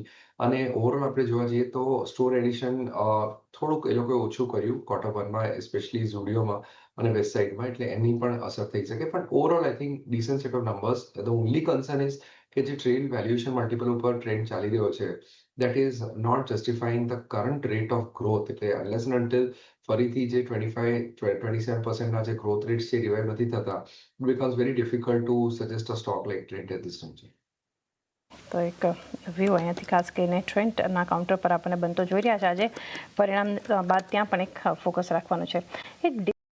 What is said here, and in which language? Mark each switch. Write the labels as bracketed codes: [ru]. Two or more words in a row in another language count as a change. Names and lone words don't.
[gu] અને ઓવરઓલ આપણે જોવા જઈએ તો [en] store addition [gu] થોડુંક એ લોકોએ ઓછું કર્યું [en] quarter oneમાં, [gu] એસ્પેશિયલી ઝુડિયોમાં અને વેસ્ટ સાઇડમાં, એટલે એની પણ અસર થઈ શકે. [en] પણ overall I think decent set of numbers. the only concern is [gu] કે જે [en] trade valuation multiple [gu] ઉપર ટ્રેન્ડ ચાલી રહ્યો છે, [en] that is not justifying the current rate of growth. [gu] એટલે [en] unless and until [gu] ફરીથી જે 25-27%ના જે [en] growth rates [gu] છે રિવાઇવ નથી થતા, [en] it becomes very difficult to suggest a stock like Trent at this time. [gu] તો એક વ્યૂ અહીંયાથી ખાસ કરીને ટ્રેન્ડના કાઉન્ટર પર આપણને બનતો જોઈ રહ્યા છે આજે પરિણામ બાદ. ત્યાં પણ એક ફોકસ રાખવાનું છે. એક